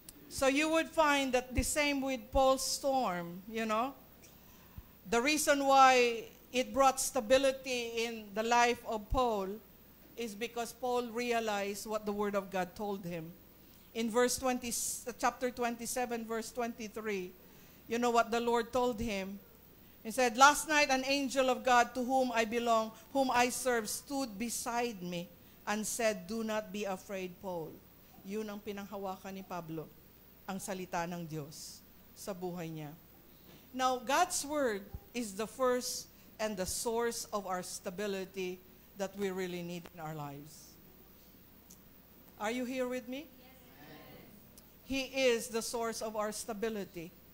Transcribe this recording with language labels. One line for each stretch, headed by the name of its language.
English: So you would find that the same with Paul's storm, The reason why it brought stability in the life of Paul is because Paul realized what the Word of God told him. In chapter 27, verse 23, you know what the Lord told him? He said, "Last night an angel of God to whom I belong, whom I serve, stood beside me and said, 'Do not be afraid, Paul.'"
Filipino: Yun ang pinanghawakan ni Pablo, ang salita ng Diyos sa buhay niya.
English: Now, God's Word is the first and the source of our stability that we really need in our lives. Are you here with me? He is the source of our stability.